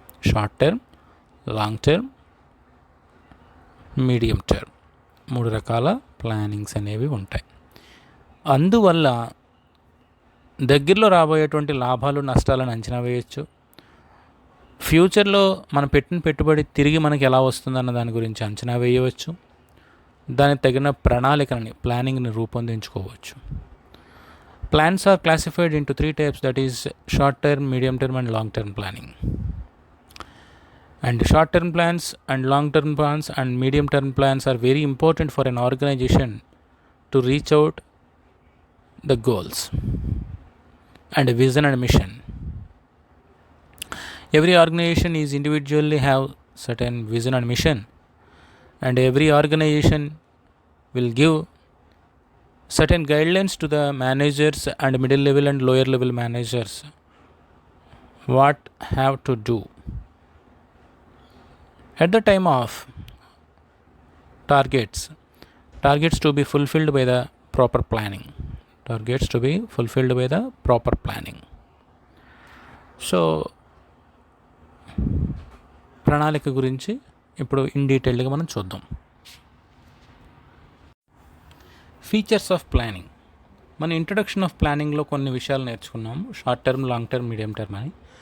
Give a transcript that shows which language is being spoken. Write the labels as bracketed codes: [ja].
[te] Short term, long term, medium term, 3 రకాల plannings అనేవి ఉంటాయి. అందువల్ల దగ్గరలో రాబోయేటువంటి లాభాలు నష్టాలను అంచనా వేయచ్చు. ఫ్యూచర్లో మనం పెట్టిన పెట్టుబడి తిరిగి మనకి ఎలా వస్తుందన్న దాని గురించి అంచనా వేయవచ్చు. దానికి తగిన ప్లానింగ్ని రూపొందించుకోవచ్చు. [en] Plans are classified into 3 types, that is short term, medium term and long term planning. And short term plans and long term plans and medium term plans are very important for an organization to reach out the goals and vision and mission. Every organization is individually have certain vision and mission, and every organization will give certain guidelines to the managers and middle level and lower level managers what have to do At the time of targets to be fulfilled by the proper planning. Targets to be fulfilled by the proper planning. [te] So ప్రణాళిక గురించి ఇప్పుడు in డీటెయిల్డ్గా మనం చూద్దాం. [en] Features of planning. [te] మన introduction of ప్లానింగ్లో కొన్ని విషయాలు నేర్చుకున్నాము, short term, long term, medium term అని.